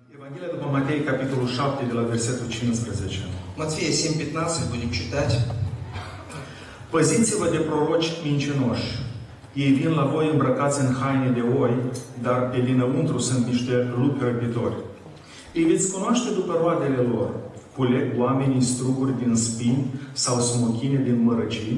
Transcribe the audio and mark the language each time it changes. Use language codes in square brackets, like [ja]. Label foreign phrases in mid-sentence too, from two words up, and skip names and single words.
[ro] Evanghelia după Matei, capitolul 7, de la versetul 15. [ru] Матфея 7:15 будем читать. [ro] Păziți-vă de proroci mincinoși. Ei vin la voi îmbrăcați în haine de oi, dar pe dinăuntru sunt niște lupi răpitori. Îi veți cunoaște după roadele lor. Culeg oamenii struguri din spini sau smochine din mărăcii.